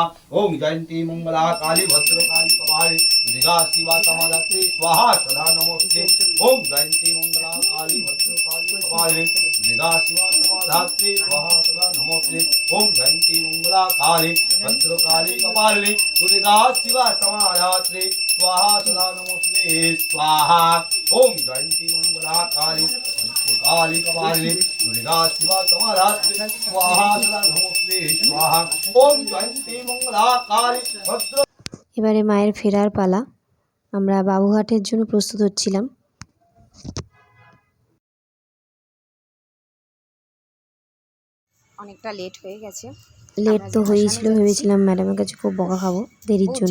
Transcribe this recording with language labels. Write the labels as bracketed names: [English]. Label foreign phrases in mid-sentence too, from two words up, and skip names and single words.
[Sanskrit] ओम जयन्ती मङ्गला काली भद्र काली कपालि दुर्गा शिवा समाधात्री स्वाहा सदा नमस्ते ओम जयन्ती मङ्गला काली भद्र काली कपालि दुर्गा शिवा समाधात्री स्वाहा सदा नमस्ते ओम जयन्ती मङ्गला काली भद्र काली कपालि दुर्गा शिवा समाधात्री स्वाहा सदा नमस्ते स्वाहा ओम जयंती मंगला काली काली कपालिनी दुर्गा शिवा समाधात्री स्वाहा सदा नमस्ते स्वाहा ओम जयंती मंगला काली भद्र। [Bangla] এবারে মায়ের ফেরার পালা। আমরা বাবুঘাটের জন্য প্রস্তুত হচ্ছিলাম। অনেকটা লেট হয়ে গেছে। লেট আমরা তো যে হয়েছিল, ভাসানে যাচ্ছি, ভেবেছিলাম ম্যাডামের কাছে খুব বকা খাবো দেরির বহুত